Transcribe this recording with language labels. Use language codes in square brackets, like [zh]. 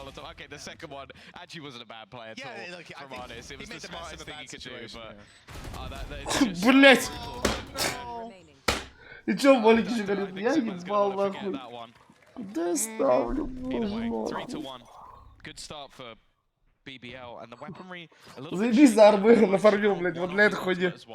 [en] Okay, the second one actually wasn't a bad play at all. Look, from honest, it was the the smartest thing he could do, but [ru] Блять! И чё, Болик еще говорит, я ебал нахуй. Куда я ставлю, боже мой. [en] Good start for BBL and the weaponry. [ru] Заебись за арбы нафармил, блять, вот для этой хуйни.